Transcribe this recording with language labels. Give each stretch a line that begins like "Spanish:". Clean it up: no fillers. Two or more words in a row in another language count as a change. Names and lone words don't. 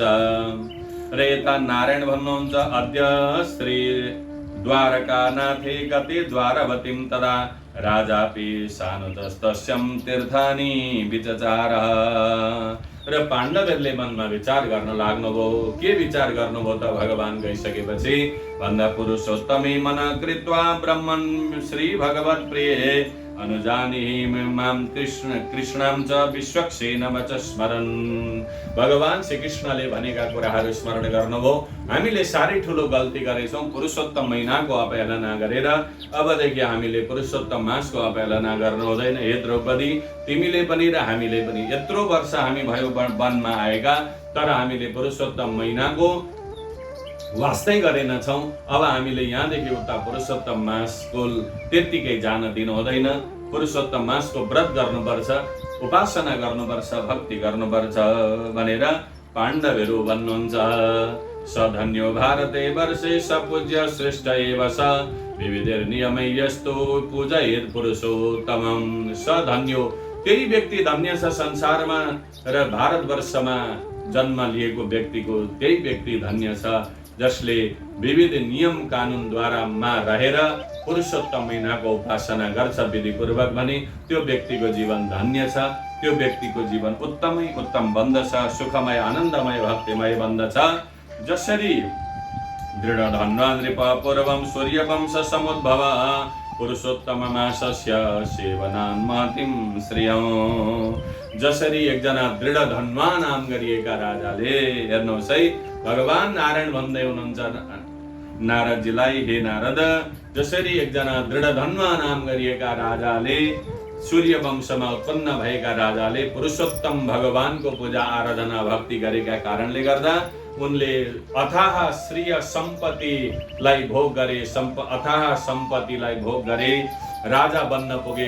Nepali: र यता नारायण भन्नुहुन्छ,
Sanskrit: अद्य श्री द्वारकानाथे गते द्वारवतीं तदा राजापि सानुतस्तस्यं तीर्थानि विचचारः।
Nepali: र पाण्डवहरूले मनमा विचार गर्न लाग्नुभयो। के विचार गर्नुभयो त भगवान गइसकेपछि भन्दा,
Sanskrit: पुरुषोत्तमे मन कृत्वा ब्रह्मन् श्री भगवत् प्रिये अनुजानिहि मां कृष्णां च विश्वक्सेन वच स्मरन्।
Nepali: भगवान श्रीकृष्णले भनेका कुराहरू स्मरण गर्नुभयो। हामीले साह्रै ठुलो गल्ती गरेछौँ, पुरुषोत्तम महिनाको अपहेलना गरेर। अबदेखि हामीले पुरुषोत्तम मासको अपहेलना गर्नु हुँदैन। हे द्रौपदी, तिमीले पनि र हामीले पनि यत्रो वर्ष हामी भयो वनमा आएका, तर हामीले पुरुषोत्तम महिनाको वास्तै गरेनछौँ। अब हामीले यहाँदेखि उता पुरुषोत्तम मासको त्यत्तिकै जान दिनु हुँदैन। पुरुषोत्तम मासको व्रत गर्नुपर्छ, उपासना गर्नुपर्छ, भक्ति गर्नुपर्छ भनेर पाण्डवहरू भन्नुहुन्छ।
Sanskrit: सधन्यो भारते वर्षे सपूज्य श्रेष्ठ एव स विविधैर्नियमै यस्तो पूजयेत् पुरुषोत्तमम्। सधन्यो,
Nepali: त्यही व्यक्ति धन्य छ संसारमा र भारतवर्षमा जन्म लिएको व्यक्तिको त्यही व्यक्ति धन्य छ जसले विविध नियम कानुनद्वारा रहेर पुरुषोत्तम महिनाको उपासना गर्छ विधिपूर्वक भने त्यो व्यक्तिको जीवन धन्य छ। त्यो व्यक्तिको जीवन उत्तमै उत्तम बन्दछ, सुखमय आनन्दमय भक्तिमय बन्दछ।
Sanskrit: जसरी दृढ धन्वा नृप पूर्वं सूर्यवंश समुद्भव पुरुषोत्तम मासस्य सेवनान् महतिं श्रियम्।
Nepali: जसरी एकजना दृढ धन्वा नाम गरिएका राजाले, हेर्नुहोस् है, भगवान नारायण भन्दै हुनुहुन्छ नारदजीलाई, हे नारद, जसरी एकजना दृढ धन्वा नाम गरिएका राजाले, सूर्य वंशमा उत्पन्न भएका राजाले पुरुषोत्तम भगवानको पूजा आराधना भक्ति गरेका कारणले गर्दा उनले अथाह श्रेय सम्पत्तिलाई भोग गरे, अथाह सम्पत्तिलाई भोग गरे राजा बन्न पुगे।